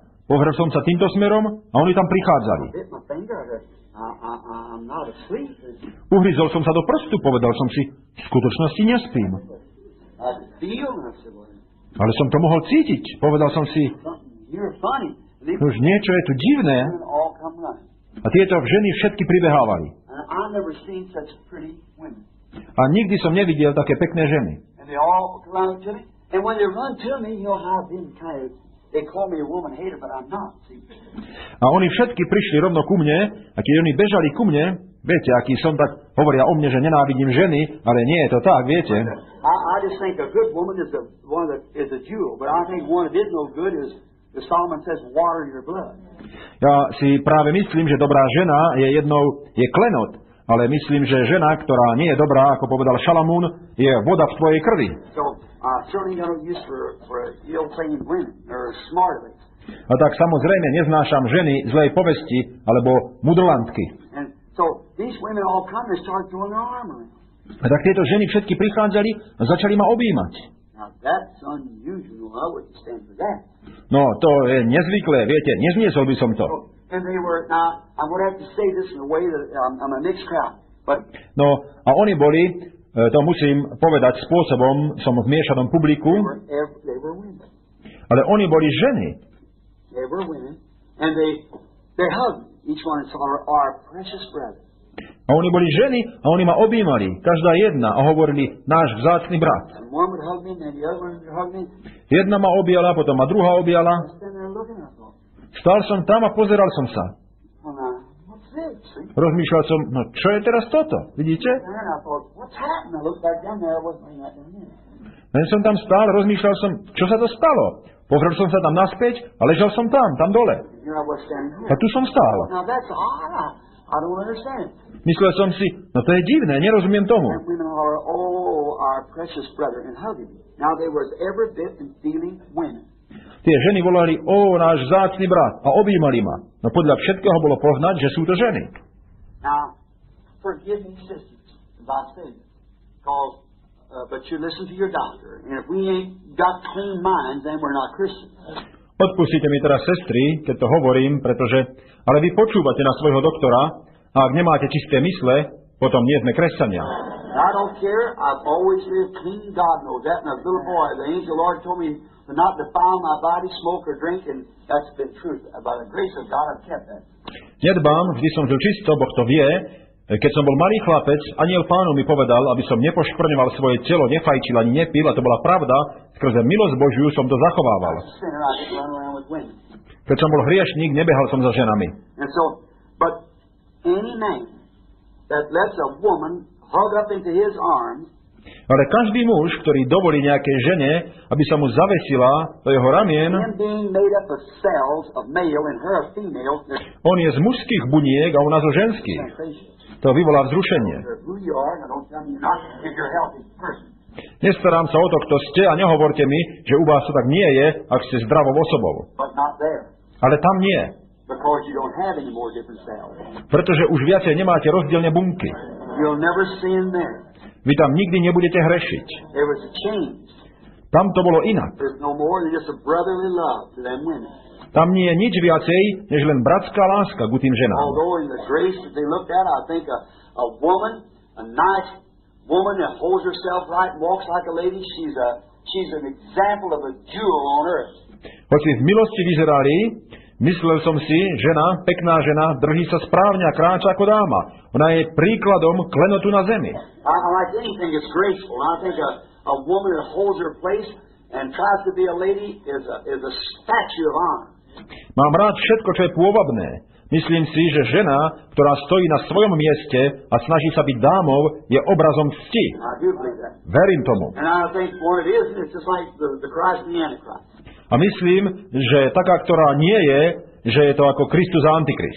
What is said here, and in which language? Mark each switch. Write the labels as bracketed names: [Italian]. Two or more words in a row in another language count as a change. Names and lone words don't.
[Slovak] Pozrel som sa týmto smerom a oni tam prichádzali. [English] I bit my finger. I'm not asleep. [Slovak] Uhryzol som sa do prstu, povedal som si, v skutočnosti nespím. [English] I feel, and I said, well, [Slovak] Ale som to mohol cítiť. Povedal som si, [English] something here funny. And they [Slovak] už niečo je tu divné. [English] all come running. [Slovak] A tieto ženy všetky pribehávali. [English] And I never seen such pretty women. [Slovak] A nikdy som nevidel také pekné ženy. [English] And they all come running to me. And when they run to me, you know how I've been kind of, they call me a woman hater, but I'm not. See? [Slovak] A oni všetky prišli rovno ku mne, a keď oni bežali ku mne, viete, aký som, tak hovoria o mne, že nenávidím ženy, ale nie je to tak, viete. [English] I just think a good woman is is a jewel, but I think one that is no good is, as Solomon says, water in your blood. [Slovak] Ja si práve myslím, že dobrá žena je klenot, ale myslím, že žena, ktorá nie je dobrá, ako povedal Šalamún, je voda v tvojej krvi. [English] So certainly got no use for ill-trained women or smartlings. [Slovak] A tak samozrejme neznášam ženy zlej povesti alebo mudrlantky. [English] And so these women all come and start throwing their arm around. [Slovak] A tak tieto ženy všetky prichádzali a začali ma objímať. [English] Now that's unusual. I wouldn't stand for that. [Slovak] No, to je nezvyklé, viete, nezniesol by som to. [English] And they were, now, I'm going to have to say this in a way that I'm a mixed crowd. But [Slovak] No, a oni boli, to musím povedať spôsobom, som v miešanom publiku, [English] they were women. [Slovak] ale oni boli ženy. [English] They were women. And they hugged me. Each one saw our precious brother. [Slovak] A oni boli ženy a oni ma objímali, každá jedna, a hovorili, náš vzácny brat. [English] And one would hug me, and then the other one would hug me. [Slovak] Jedna ma objala, potom ma druhá objala. [English] I was standing there looking at them. [Slovak] Stál som tam a pozeral som sa. [English] Well, now, what's this? See? [Slovak] Rozmýšľal som, no čo je teraz toto, vidíte? [English] And I thought, what's happened? I looked back down there. I wasn't laying right down there. [Slovak] Len som tam stál, rozmýšľal som, čo sa to stalo. Pozrel som sa tam naspäť a ležal som tam dole. [English] And here I was standing [Slovak] A [English] here. [Slovak] tu som stál. [English] Now, that's odd. I don't understand. [Slovak] Myslel som si, no to je divné, nerozumiem tomu. [English] And women are, our precious brother, and hugging me. Now, they was every bit in feeling women. [Slovak] Tie ženy volali, náš vzácny brat, a objímali ma. No podľa všetkého bolo poznať, že sú to ženy. [English] Now, forgive me, sisters, as I say this, because, but you listen to your doctor, and if we ain't got clean minds, then we're not Christians. [Slovak] Odpustite mi teraz, sestry, keď to hovorím, pretože, ale vy počúvate na svojho doktora, a ak nemáte čisté mysle, potom nie sme kresťania. [English] I don't care. I've always lived clean. God knows that. And as a little boy, the angel Lord told me to not defile my body, smoke or drink, and that's been true. By the grace of God, I've kept that. [Slovak] Nedbám, vždy som žil čisto, Boh to vie. Keď som bol malý chlapec, anjel Pánov mi povedal, aby som nepoškvrňoval svoje telo, nefajčil ani nepil, a to bola pravda. Skrze milosť Božiu som to zachovával. [English] Sinner, I didn't run around with women. [Slovak] Keď som bol hriešník, nebehal som za ženami. [English] And so, but any man that lets a woman hug up into his arms [Slovak] Ale každý muž, ktorý dovolí nejakej žene, aby sa mu zavesila do jeho ramien, on je z mužských buniek a ona zo ženských. To vyvolá vzrušenie. Nestarám sa o to, kto ste, a nehovorte mi, že u vás to tak nie je, ak ste zdravou osobou. Ale tam nie. Pretože už viacej nemáte rozdielne bunky. Vy tam nikdy nebudete hrešiť. Tam to bolo inak. Tam nie je nič viacej, než len bratská láska k tým ženám. [English] Woman that holds herself right and walks like a lady, she's an example of a jewel on earth. [Slovak] Hoci v milosti vyzerali, myslel som si, žena, pekná žena, drží sa správne a kráča ako dáma. Ona je príkladom klenotu na zemi. [English] I like anything that's graceful. I think a woman that holds her place and tries to be a lady is a statue of honor. [Slovak] Mám rád všetko, čo je pôvabné. Myslím si, že žena, ktorá stojí na svojom mieste a snaží sa byť dámou, je obrazom cti. Verím tomu. A myslím, že taká, ktorá nie je, že je to ako Kristus a Antikrist.